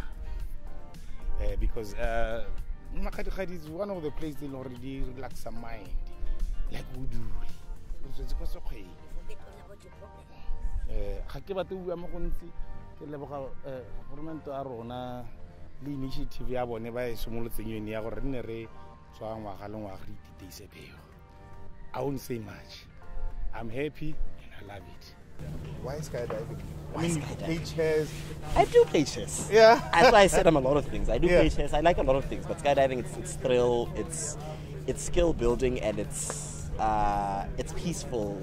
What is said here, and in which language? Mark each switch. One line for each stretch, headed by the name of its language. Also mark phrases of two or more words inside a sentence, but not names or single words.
English: Because Makgadikgadi is one of the places that already relax the mind, like we do. It's okay. The initiative
Tswana: ya bone ba simolotseng yone ya gore nne re tswa ngwaga le ngwaga re ititeise peo.
English: I won't say much. I'm happy and I love it. Why skydiving? I mean, you play chess. I do play chess. Yeah. That's why I said I'm a lot of things. I do play chess. I like a lot of things, but skydiving, it's thrill, it's skill building, and it's peaceful.